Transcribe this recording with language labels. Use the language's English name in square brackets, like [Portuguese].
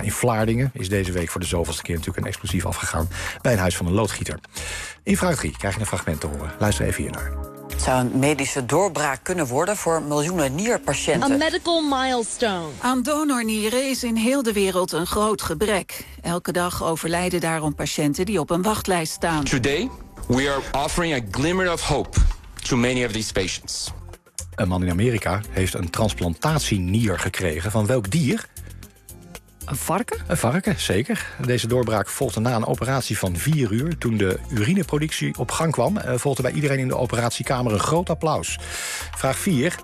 [Dutch] In Vlaardingen is deze week voor de zoveelste keer natuurlijk een explosief afgegaan bij een huis van een loodgieter. In vraag 3 krijg je een fragment te horen. Luister even hiernaar. Het zou een medische doorbraak kunnen worden voor miljoenen nierpatiënten. Een [English] medical milestone. [Dutch] Aan donornieren is in heel de wereld een groot gebrek. Elke dag overlijden daarom patiënten die op een wachtlijst staan. [English] Today we are offering a glimmer of hope to many of these patients. [Dutch] Een man in Amerika heeft een transplantatienier gekregen van welk dier? Een varken? Een varken, zeker. Deze doorbraak volgde na een operatie van 4 uur... toen de urineproductie op gang kwam, volgde bij iedereen in de operatiekamer een groot applaus. Vraag 4.